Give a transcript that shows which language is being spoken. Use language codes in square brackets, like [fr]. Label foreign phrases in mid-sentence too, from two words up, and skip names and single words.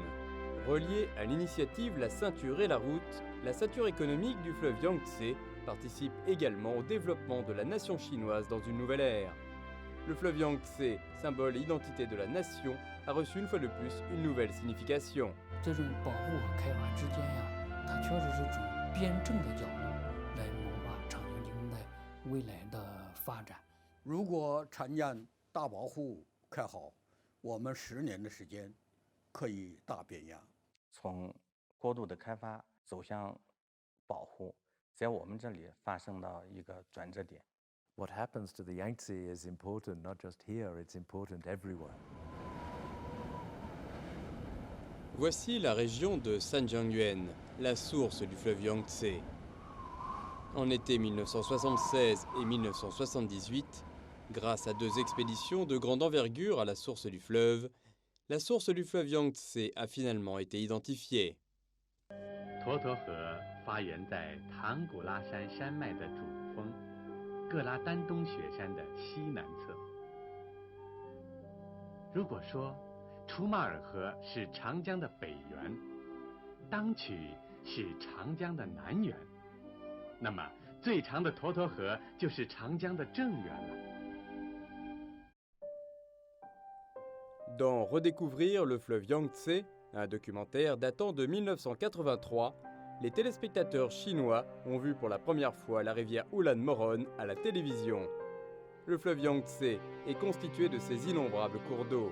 [fr] Reliée à l'initiative La Ceinture et la Route, la ceinture économique du fleuve Yangtze participe également au développement de la nation chinoise dans une nouvelle ère. Le fleuve Yangtze, symbole et identité de la nation, a reçu une fois de plus une nouvelle signification. [zh] 这种保护和开发之间它确实是从辩证的角度来谋划长江经的未来的发展。如果长江大保护开好，我们10年的时间可以大变样。从过度的开发走向保护，在我们这里发生到一个转折点。 [en] What happens to the Yangtze is important not just here, it's important everywhere. [fr] Voici la région de Sanjiangyuan, la source du fleuve Yangtze. En été 1976 et 1978, grâce à 2 expéditions de grande envergure à la source du fleuve, la source du fleuve Yangtze a finalement été identifiée. [zh] 沱沱河发源在唐古拉山山脉的主峰格拉丹东雪山的西南侧。如果说楚马尔河是长江的北源，当曲是长江的南源，那么最长的沱沱河就是长江的正源了。 [fr] Dans Redécouvrir le fleuve Yangtze, un documentaire datant de 1983, les téléspectateurs chinois ont vu pour la première fois la rivière Ulan Moron à la télévision. Le fleuve Yangtze est constitué de ces innombrables cours d'eau.